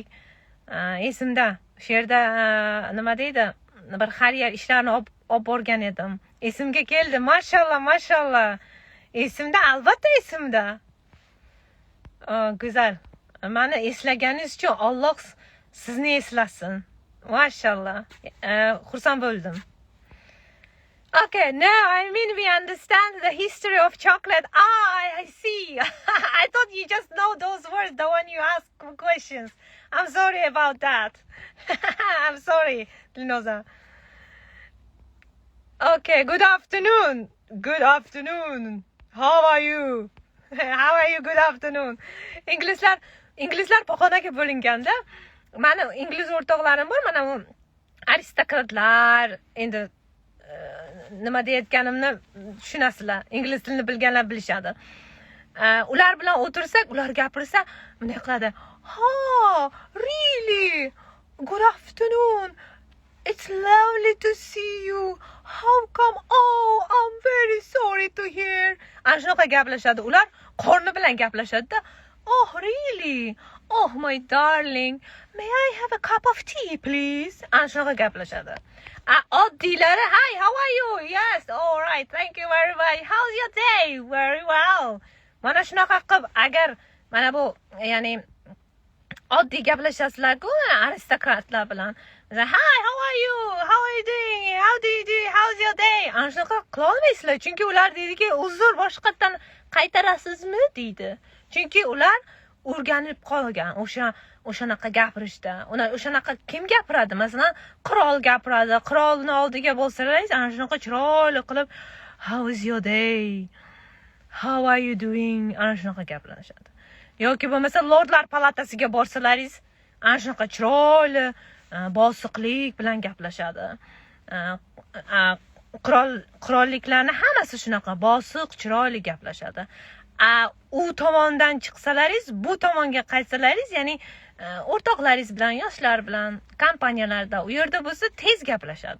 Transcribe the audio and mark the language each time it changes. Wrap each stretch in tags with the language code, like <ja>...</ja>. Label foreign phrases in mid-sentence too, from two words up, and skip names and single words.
<uz>Esimda, o'sha yerda nima deydi, bir xayriya ishlarini olib borgan edim. Esimga keldi. Mashallah. Esimda, albatta esimda. Go'zal. Meni eslaganingiz uchun Alloh sizni eslasin. Mashallah. Xursand bo'ldim.</uz> <en>Okay, no, I mean we understand the history of chocolate. I see. I thought you just know those words, the one you ask questions. I'm sorry about that. I'm sorry, Linoza. Okay, good afternoon. Good afternoon. How are you? How are you? Good afternoon.</en> <uz>Inglizlar pog'onaga bo'linganda, mani ingliz o'rtoqlarim bor, mana bu aristokratlar, endi nima deyotganimni tushunasizlar. Ingliz tilini bilganlar bilishadi. Ular bilan o'tirsak, ular gapirsa, bunday qiladi.</uz> <en>Really? Good afternoon. It's lovely to see you. How come? I'm very sorry to hear.</en> <uz>Ana shunaqa gaplashadi. Ular qorni bilan gaplashadi-da.</uz> <en>Oh, really? Oh, my darling. May I have a cup of tea, please?</en> <uz>Ana shunaqa gaplashadi. Oddiylari,</uz> <en>hi, how are you? Yes, all right, thank you very much. How's your day? Very well.</en> <uz>Mana shunaqa qilib, agar mana bu, ya'ni oddiy gaplashasizlar-ku, aristokratlar bilan.</uz> <en>Hi, how are you? How are you doing? How do you do? How's your day?</en> <uz>Ana shunaqa qila olmaysizlar, chunki ular deydiki, uzr, boshqatdan qaytarasizmi deydi. Chunki ular o'rganib qolgan o'shanaqa gapirishda. O'shanaqa kim gapiradi? Masalan, qirol gapiradi. Qirolni oldiga bo'lsangiz, ana shunaqa chiroyli qilib,</uz> <en>how is your day? How are you doing?</en> <uz>Ana shunaqa gapirishadi. Yoki bo'lmasa lordlar palatasiga borsalaringiz, ana shunaqa chiroyli, bosiqlik bilan gaplashadi. Qirolliklarning hammasi shunaqa bosiq, chiroyli gaplashadi. U tomondan chiqsalaringiz, bu tomonga qaytsalaringiz, ya'ni o'rtoqlaringiz bilan, yoshlar bilan, kompaniyalarda u yerda bo'lsa tez gaplashadi.</uz>